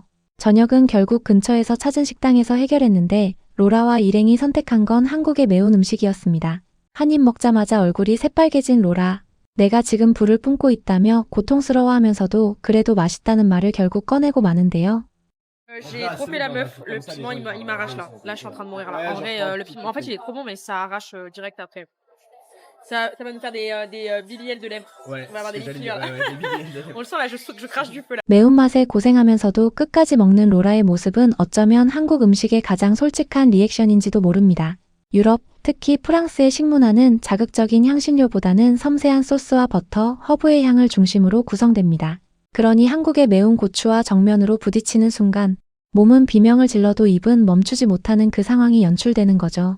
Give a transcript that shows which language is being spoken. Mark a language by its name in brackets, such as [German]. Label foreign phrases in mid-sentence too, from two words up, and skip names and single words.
[Korean] 저녁은 결국 근처에서 찾은 식당에서 해결했는데 로라와 일행이 선택한 건 한국의 매운 음식이었습니다. 한 입 먹자마자 얼굴이 새빨개진 로라. 내가 지금 불을 뿜고 있다며 고통스러워하면서도 그래도 맛있다는 말을 결국 꺼내고 마는데요. [French] J'ai trop fait la meuf, le piment il m'arrache là. Là je suis en train de mourir là. En vrai, le piment en fait il est trop bon mais ça arrache, direct après. Ça va nous faire des BBL de lèvres. Ouais, On va avoir ce des que j'allais liqueurs dire, là. ouais, ouais, des billets de On le sent là, je crache du feu là. [Korean] 매운맛에 고생하면서도 끝까지 먹는 로라의 모습은 어쩌면 한국 음식의 가장 솔직한 리액션인지도 모릅니다. 유럽, 특히 프랑스의 식문화는 자극적인 향신료보다는 섬세한 소스와 버터, 허브의 향을 중심으로 구성됩니다. 그러니 한국의 매운 고추와 정면으로 부딪히는 순간 몸은 비명을 질러도 입은 멈추지 못하는 그 상황이 연출되는 거죠.